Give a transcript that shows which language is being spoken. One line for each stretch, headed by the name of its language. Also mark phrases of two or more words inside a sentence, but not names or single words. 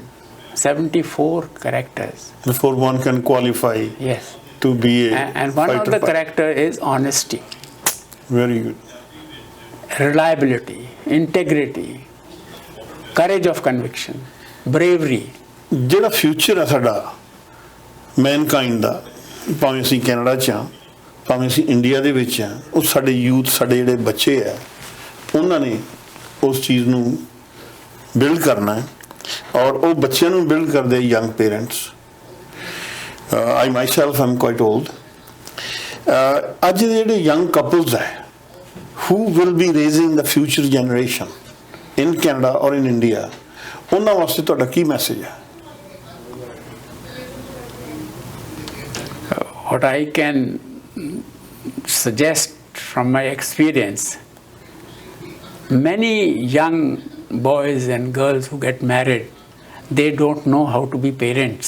English: 74 characters. Before one can qualify to be a and one of the character is honesty. Very good. Reliability, integrity, courage of conviction, bravery.
Punjabi: ਜਿਹੜਾ ਫਿਊਚਰ ਹੈ ਸਾਡਾ ਮੈਨਕਾਈਂਡ ਦਾ, ਭਾਵੇਂ ਅਸੀਂ ਕੈਨੇਡਾ 'ਚ ਹਾਂ, ਭਾਵੇਂ ਅਸੀਂ ਇੰਡੀਆ ਦੇ ਵਿੱਚ ਹਾਂ, ਉਹ ਸਾਡੇ ਯੂਥ, ਸਾਡੇ ਜਿਹੜੇ ਬੱਚੇ ਆ, ਉਹਨਾਂ ਨੇ ਉਸ ਚੀਜ਼ ਨੂੰ ਬਿਲਡ ਕਰਨਾ ਹੈ, ਔਰ ਉਹ ਬੱਚਿਆਂ ਨੂੰ ਬਿਲਡ ਕਰਦੇ
English: young parents. I myself am quite old.
Punjabi: ਅੱਜ ਦੇ ਜਿਹੜੇ
English: young couples
Punjabi: ਹੈ,
English: who will be raising the future generation in Canada or in India,
Punjabi: ਉਹਨਾਂ ਵਾਸਤੇ ਤੁਹਾਡਾ ਕੀ ਮੈਸੇਜ ਹੈ?
English: What I can suggest from my experience, many young boys and girls who get married, they don't know how to be parents.